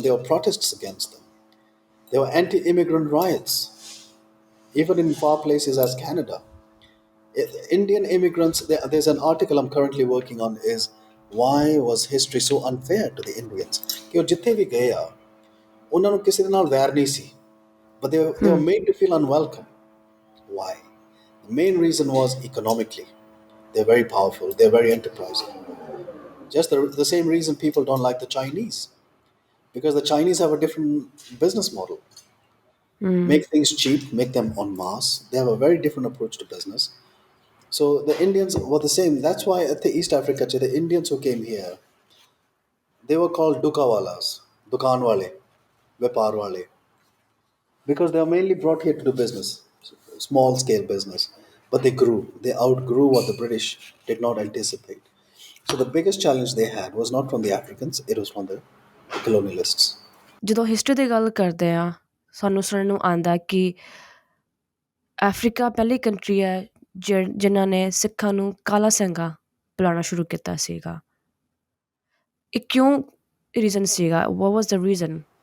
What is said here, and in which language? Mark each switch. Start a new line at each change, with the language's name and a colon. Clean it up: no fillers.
English: There were protests against them. There were anti-immigrant riots, even in far places as Canada. Indian immigrants, there's an article I'm currently working on, is why was history so unfair to the Indians?
Punjabi: ਕਿ ਉਹ ਜਿੱਥੇ ਵੀ ਗਏ ਆ ਉਹਨਾਂ ਨੂੰ ਕਿਸੇ ਦੇ ਨਾਲ ਵੈਰ ਨਹੀਂ ਸੀ,
English: but they were made to feel unwelcome. Why? The main reason was economically. They're very powerful, they're very enterprising. Just the same reason people don't like the Chinese, because the Chinese have a different business model. Make things cheap, make them en masse. They have a very different approach to business. So the Indians were the same. That's why at the East Africa, the Indians who came here, they were called dukawalas, dukan wale, vepar wale, because they were mainly brought here to do business, small scale business. But they grew. They outgrew what the British did not anticipate. So the biggest challenge they had was not from the Africans; it was from the colonialists.
Punjabi: ਜਦੋਂ history ਦੀ ਗੱਲ ਕਰਦੇ ਆ ਸਾਨੂੰ ਸੁਣਨ ਨੂੰ ਆਉਂਦਾ ਕਿ Africa ਪਹਿਲੀ ਕੰਟਰੀ ਹੈ ਜਿਨ੍ਹਾਂ ਨੇ ਸਿੱਖਾਂ ਨੂੰ ਕਾਲਾ ਸਿੰਘਾ ਬੁਲਾਉਣਾ ਸ਼ੁਰੂ ਕੀਤਾ ਸੀਗਾ। ਇਹ ਕਿਉਂ ਰੀਜ਼ਨ ਸੀਗਾ?
English: What was the reason?